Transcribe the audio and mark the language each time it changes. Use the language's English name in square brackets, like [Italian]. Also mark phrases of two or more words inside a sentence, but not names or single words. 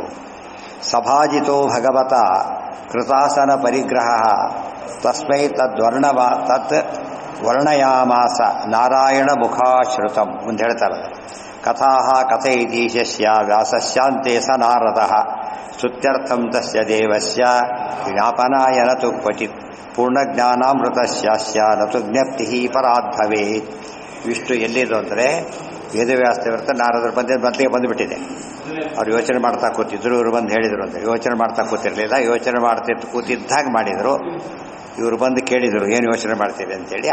[Sanskrit] ಸಭಾಜಿತೋ ಭಗವತ ಕೃತಾಸನ ಪರಿಗ್ರಹ ತಸ್ಮೈ ತತ್ ವರ್ಣಯಾಮಾಸ ನಾರಾಯಣ ಮುಖಾಶ್ರುತಂ. [Kannada] ಮುಂದೆ ಹೇಳ್ತಾರೆ, [Sanskrit] ಕಥಾ ಕಥೈತೀಶಸ್ಯ ವ್ಯಾಸಸ್ಯಾಂತೆ ಸ ನಾರದಃ ಸ್ತುತ್ಯರ್ಥಂ ತಸ್ಯ ದೇವಸ್ಯ ಜ್ಞಾಪನಾಯ ನ ತು ಕ್ವಚಿತ್ ಪೂರ್ಣಜ್ಞಾನಾಮೃತಸ್ಯಾಸ್ಯ ನ ತು ಜ್ಞಪ್ತಿ ಪರಾದ್ಭವೇತ್. [Kannada] ಇಷ್ಟು ಎಲ್ಲಿದು ಅಂದರೆ ವೇದವ್ಯಾಸ ನಾರದರು ಬಂದಿದ್ದು ಬಂದಿಗೆ ಬಂದುಬಿಟ್ಟಿದೆ. ಅವ್ರು ಯೋಚನೆ ಮಾಡ್ತಾ ಕೂತಿದ್ರು, ಇವರು ಬಂದು ಹೇಳಿದರು ಅಂತ. ಯೋಚನೆ ಮಾಡ್ತಾ ಕೂತಿರಲಿಲ್ಲ, ಯೋಚನೆ ಕೂತಿದ್ದಾಗ ಮಾಡಿದರು. ಇವರು ಬಂದು ಕೇಳಿದರು, ಏನು ಯೋಚನೆ ಮಾಡ್ತೀವಿ ಅಂತೇಳಿ.